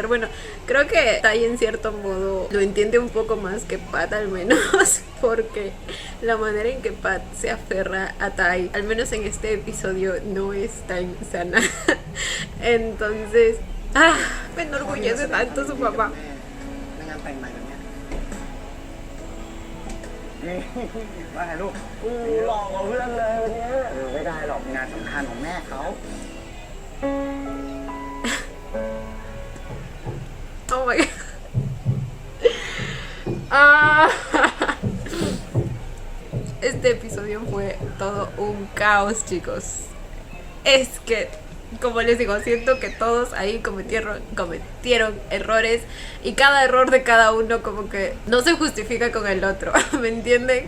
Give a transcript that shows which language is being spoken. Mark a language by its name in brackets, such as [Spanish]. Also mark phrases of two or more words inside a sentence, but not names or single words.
[Spanish] Bueno, creo que Tai en cierto modo lo entiende un poco más que Pat al menos, porque la manera en que Pat se aferra a Tai, al menos en este episodio, no es tan sana. Entonces, me enorgullece tanto su papá. [Thai] ในงานแต่งใหม่แบบเนี้ย มาถ่ายรูปหลอกกับเพื่อนเลยวันนี้ไม่ได้หรอกงานสำคัญของแม่เขา [English] Oh my god. [Spanish] este episodio fue todo un caos, chicos. Es que, como les digo, siento que todos ahí cometieron errores y cada error de cada uno como que no se justifica con el otro, ¿me entienden?